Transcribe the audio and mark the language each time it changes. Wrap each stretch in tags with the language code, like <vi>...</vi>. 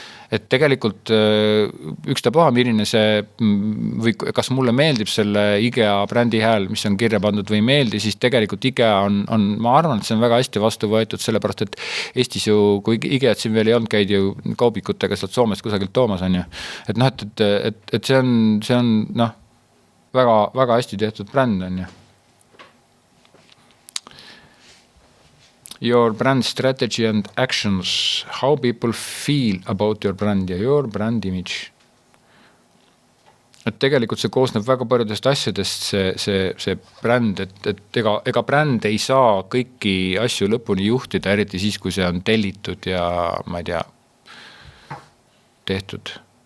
<et>Et tegelikult ükstapuha milline see või kas mulle meeldib selle IKEA brändi hääl, mis on kirja pandud või ei meeldi, siis tegelikult IKEA on ma arvan, et see on väga hästi vastu võetud, sellepärast et Eestis ju, kui IKEA-t siin veel ei olnud, käid ju kaubikutega sealt Soomest kusagilt toomas on ju. Et noh, et see on noh, väga, väga hästi tehtud bränd on ju.</et> <en>Your brand strategy and actions, how people feel about your brand</en> <et>ja</et> <en>your brand image.</en> <et>Et tegelikult see koosneb väga paljudest asjadest, see bränd, et ega bränd ei saa kõiki asju lõpuni juhtida, eriti siis, kui see on tellitud ja ma ei tea, tehtud.</et>